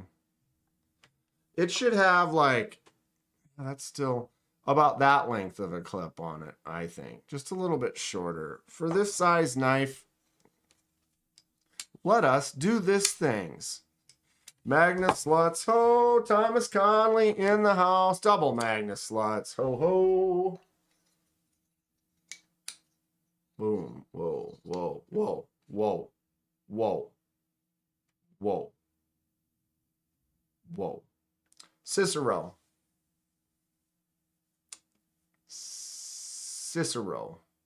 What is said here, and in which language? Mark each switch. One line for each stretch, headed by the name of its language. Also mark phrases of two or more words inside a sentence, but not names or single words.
English: It should have like, that's still about that length of a clip on it, I think. Just a little bit shorter. For this size knife, Let us do this things. Magnus sluts, ho. Thomas Conley in the house. Double Magnus sluts, ho ho. Boom. Whoa, whoa, whoa, whoa, whoa, whoa, whoa. Cicero. Cicero.